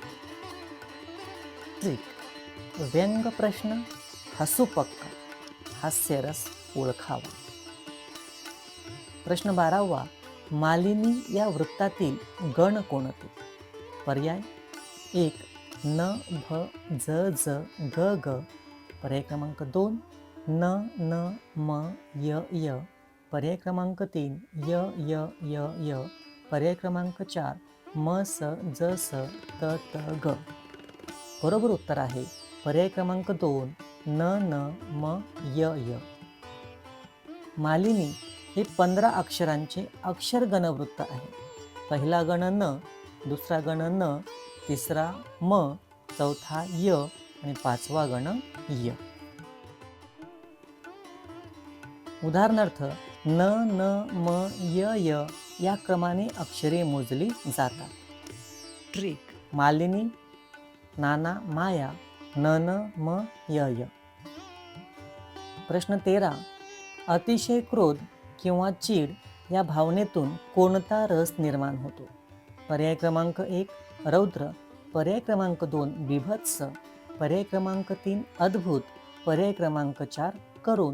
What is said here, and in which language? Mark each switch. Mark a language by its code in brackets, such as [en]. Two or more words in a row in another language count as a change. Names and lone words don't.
[mr] ट्रिक: व्यंग प्रश्न, हसू पक्का, हास्यरस ओळखावा. प्रश्न 12वा. मालिनी या वृत्तातील गण कोणते? पर्याय 1 न, भ, ज, ज, ग, ग. पर्याय क्रमांक 2 न, न, म, य, य. पर्याय क्रमांक 3 य, य, य, य. पर्याय क्रमांक 4 म, स, ज, स, त, त, ग. बरोबर उत्तर आहे पर्याय क्रमांक 2 न, न, म, य, य. मालिनी हे 15 अक्षरांचे अक्षर गणवृत्त आहे. पहिला गण न, दुसरा गण न, तिसरा म, चौथा य आणि 5वा गण य. उदाहरणार्थ न, न, म, य, य या क्रमाने अक्षरे मोजली जातात. ट्रिक: मालिनी, नाना, माया, न, न, म, य, य. प्रश्न 13. अतिशय क्रोध किंवा चीड या भावनेतून कोणता रस निर्माण होतो? पर्याय क्रमांक 1 रौद्र, पर्याय क्रमांक 2 बीभत्स, पर्याय क्रमांक 3 अद्भुत, पर्याय क्रमांक 4 करुण.